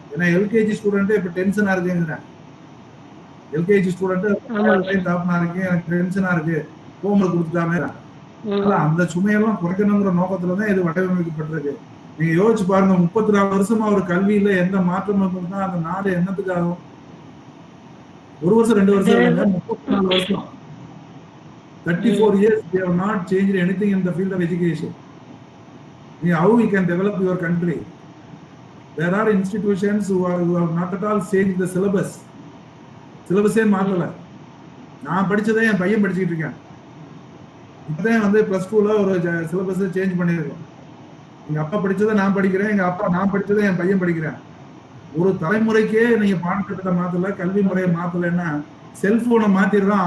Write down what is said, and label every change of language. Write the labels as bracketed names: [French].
[Tamil] ஏன்னா எல்கேஜி ஸ்டூடெண்ட்டே இப்ப டென்ஷனா இருக்குங்கிறேன். எல்கேஜி ஸ்டூடெண்ட் தாப்பனா இருக்கு, எனக்கு டென்ஷனா இருக்கு, ஹோம்ஒர்க் கொடுத்துட்டாங்க. அந்த சுமையெல்லாம் குறைக்கணுங்கிற நோக்கத்துலதான் இது வடிவமைக்கப்பட்டிருக்கு. நீங்க யோசிச்சு பாருங்க, 34 வருஷமா ஒரு கல்வியில எந்த மாற்றமும் இருந்தா அந்த நாடு என்னத்துக்கு ஆகும்? 1 வருஷம் 2 வருஷம் இல்லைங்க, 34 வருஷம். [English] 34 years they have not changed anything in the field of education. How we can develop your country? There are institutions who have not at all changed the syllabus. [Tamil] சிலபஸே மாற்றல. நான் படிச்சதே என் பையன் படிச்சுக்கிட்டு இருக்கேன். இப்பதான் வந்து +2ல ஒரு சிலபஸை சேஞ்ச் பண்ணியிருக்கோம். எங்க அப்பா படிச்சதை நான் படிக்கிறேன், நான் படிச்சதை என் பையன் படிக்கிறேன். ஒரு தலைமுறைக்கே நீங்க பாடத்திட்டத்தை மாத்தல, கல்வி முறையை மாத்தலைன்னா செல்போனை மாத்திடுறோம்.